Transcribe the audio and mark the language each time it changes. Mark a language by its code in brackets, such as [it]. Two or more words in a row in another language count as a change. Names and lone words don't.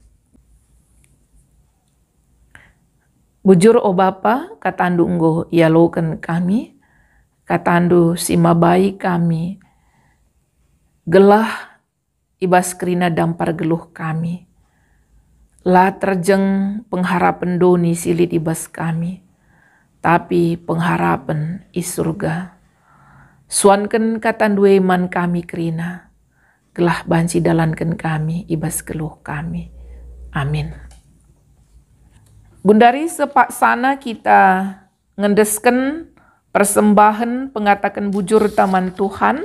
[btx] Bujur o Bapa, katandu enggo ialokan kami, katandu si mabai kami, gelah ibas kerina dampar geluh kami, lah terjeng pengharapan doni silit ibas kami, tapi pengharapan i surga. Suanken katandu iman kami kerina, gelah banci dalankan kami ibas geluh kami. Amin. Bundari sepak sana kita ngendesken persembahan pengatakan bujur taman Tuhan.